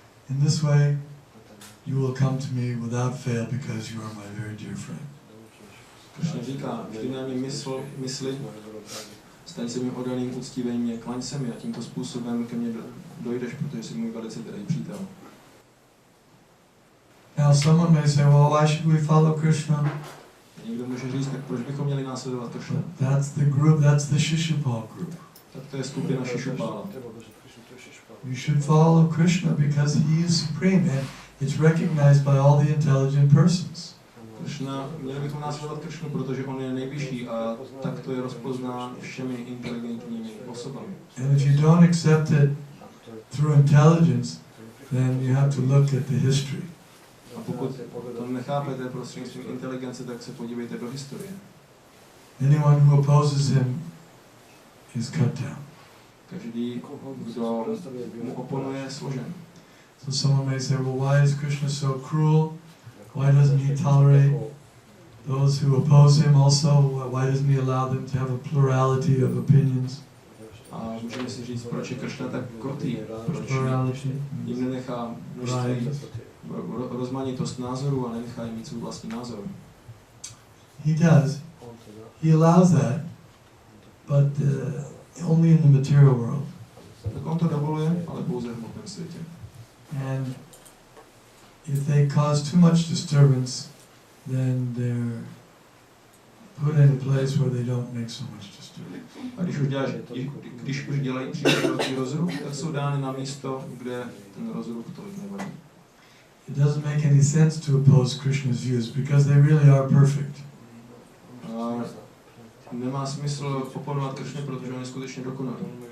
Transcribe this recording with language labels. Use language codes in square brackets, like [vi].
[en] In this way, you will come to me without fail because you are my very dear friend. [cs] Krishna říká, vždy na mě mysli, staň se mi oddaným, uctívej mě, klaň se mi a tímto způsobem ke mně dojdeš, protože jsi můj velice drahý přítel. [en] Now someone may say, well, why should we follow Krishna? [cs] Někdo může říct, tak proč bychom měli následovat Krishna? [en] That's the group, that's the Shishupal group. [cs] Tak to je skupina Shishupala. [en] You should follow Krishna because he is supreme and it's recognized by all the intelligent persons. [cs] Krishna, měli bychom následovat Krishnu, protože on je nejvyšší a tak to je rozpoznán všemi inteligentními osobami. [en] And if you don't accept it through intelligence, then you have to look at the history. [cs] A pokud to nechápete prostřednictvím inteligence, tak se podívejte do historie. [en] anyone who opposes him is cut down. [cs] Každý, kdo mu oponuje, je složen. [en] So someone may say, well, why is Krishna so cruel? Why doesn't he tolerate those who oppose him also? Why doesn't he allow them to have a plurality of opinions? [cs] A můžeme si říct, proč je Kršna tak krutý, proč jim nenechá množství rozmanitost názorů a nenechá jim mít svůj vlastní názor. [en] He does. He allows that, but only in the material world. [cs] Tak on to dovoluje, ale pouze v hmotném světě. [en] And if they cause too much disturbance, then they're put in a place where they don't make so much disturbance. [cs] A když už dělají příliš velký rozruch, tak jsou dány na místo, kde ten rozruch tolik nevadí. [en] It doesn't make any sense to oppose Krishna's views because they really are perfect. [cs] A nemá smysl oponovat Kršně, protože on je skutečně dokonalý.